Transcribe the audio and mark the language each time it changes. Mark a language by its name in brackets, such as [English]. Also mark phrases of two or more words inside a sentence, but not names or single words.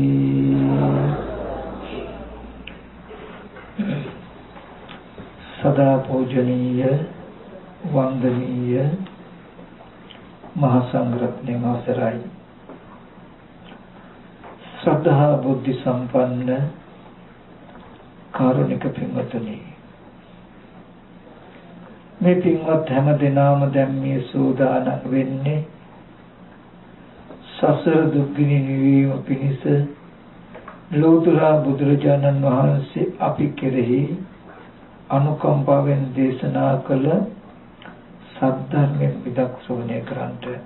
[Sinhala] සදා පූජනීය වන්දනීය මහාසංඝරත්නෙ අවසරයි ශ්‍රද්ධා බුද්ධි සම්පන්න කාරුණික පින්වතුනි මේ පින්වත් හැම දිනම දැන් මේ සූදානම් වෙන්නේ සසර දුක්ගිනි නිවීම පිණිස ලෝතර බුදුරජාණන් වහන්සේ අපි කෙරෙහි अनुकंपाවෙන් දේශනා කළ සද්ධර්මයෙන් විදක් ශ්‍රවණය කරන්ට.